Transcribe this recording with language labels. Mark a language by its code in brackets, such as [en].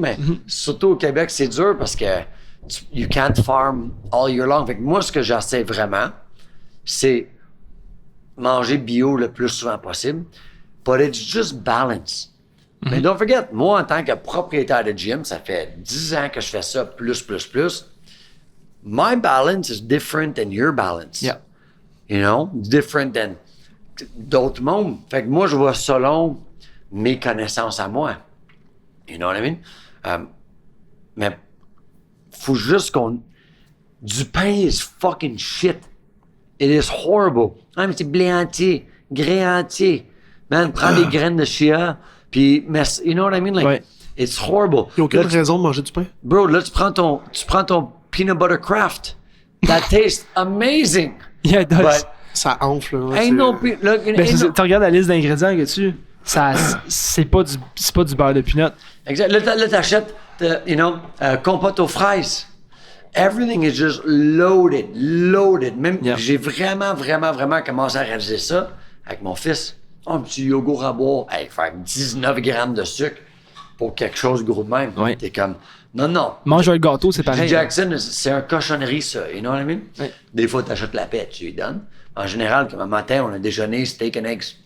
[fr] Mais surtout au Québec, c'est dur parce que [en] you can't farm all year long. [fr] Fait que moi, ce que j'essaie vraiment, c'est manger bio le plus souvent possible. [en] But it's just balance. [fr] Mais [en] don't forget, [fr] moi, en tant que propriétaire de gym, ça fait 10 ans que je fais ça, plus. [en] My balance is different than your balance. Yeah. You know? Different than [fr] d'autres mondes. Fait que moi, je vois selon mes connaissances à moi. [en] You know what I mean? [fr] Mais faut juste qu'on... Du pain [en] is fucking shit. It is horrible. [fr] Ah, mais c'est blé entier, grès entier. Man, prends des graines de chia, puis... [en] You know what I mean? [fr] Ouais. [en] It's horrible. [fr] Il n'y a aucune Là, raison de manger du pain. Bro, là, tu prends ton peanut butter craft. [en] That tastes amazing. Yeah, it does. But [fr] Ça enfle. Là, ain't no... Tu Tu regardes la liste d'ingrédients que c'est pas du beurre de peanut. Exact. Là, t'achètes, compote aux fraises. [en] Everything is just loaded. [fr] Même, [en] Yeah. [fr] j'ai vraiment commencé à réaliser ça avec mon fils. Un petit yogourt à boire, faire 19 grammes de sucre pour quelque chose gros de même. Ouais. T'es comme, non. Manger un gâteau, c'est pareil. Jackson, c'est un cochonnerie, ça. [en] You know what I mean? [fr] Ouais. Des fois, t'achètes la paix, tu lui donnes. En général, comme un matin, on a déjeuné steak and eggs.